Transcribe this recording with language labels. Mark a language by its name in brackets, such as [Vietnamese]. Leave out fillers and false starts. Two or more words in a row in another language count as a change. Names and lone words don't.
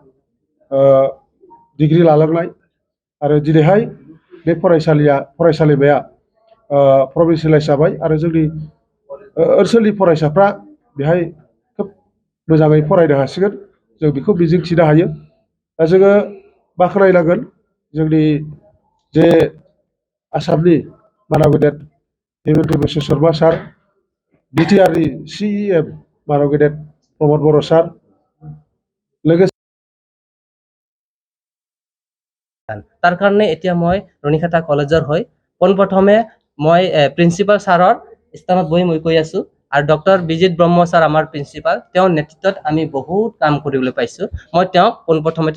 [Bodo] डिग्रि लालांनाय आरो दिनैहाय बे फरायसालिमाया प्रभिन्सियेलाइज जाबाय आरो जोंनि ओनसोलनि फरायसाफ्रा बेहाय खोब मोजाङै फरायनो हासिगोन जों बेखौ मिजिंथिनो हायो दा जोङो बाख्नायनांगोन जोंनि जे आसामनि मानव गेदेर हेमन्त बिश्व शर्मा सार बिटिआरनि CEM मानव गेदेर प्रमद बर' सार लोगोसे [Assamese] তাৰ কাৰণে এতিয়া মই ৰুনিকাটা কলেজৰ হৈ পোনপ্ৰথমে মই প্ৰিন্সিপাল ছাৰৰ স্থানত বহি মই কৈ আছোঁ আৰু ডক্টৰ বিজিত ব্ৰহ্ম ছাৰ আমাৰ প্ৰিন্সিপাল তেওঁৰ নেতৃত্বত আমি বহুত কাম কৰিবলৈ পাইছোঁ মই তেওঁক পোনপ্ৰথমতে